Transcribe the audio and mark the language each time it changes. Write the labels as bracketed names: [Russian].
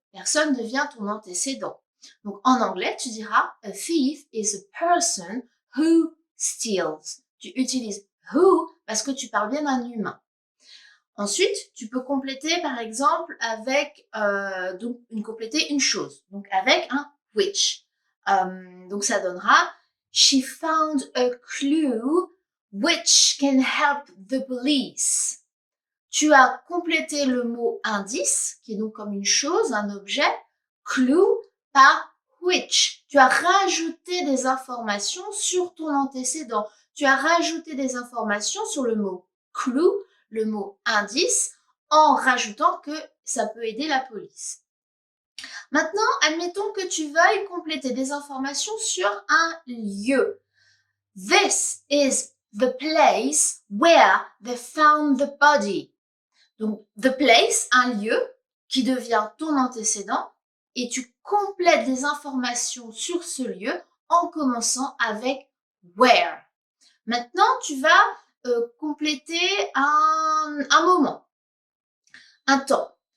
[French] Personne devient ton antécédent. Donc, en anglais, tu diras [English] a thief is a person who steals. [French] Tu utilises who parce que tu parles bien d'un humain. Ensuite, tu peux compléter par exemple avec compléter une chose, donc avec un which. Donc ça donnera [English] she found a clue which can help the police. [French] Tu as complété le mot indice, qui est donc comme une chose, un objet, clue par which. Tu as rajouté des informations sur ton antécédent. Tu as rajouté des informations sur le mot clue, le mot indice, en rajoutant que ça peut aider la police. Maintenant, admettons que tu veuilles compléter des informations sur un lieu. [English] This is the place where they found the body. [French] Donc, the place, un lieu qui devient ton antécédent et tu complètes des informations sur ce lieu en commençant avec where. Maintenant, tu vas compléter un moment, un temps.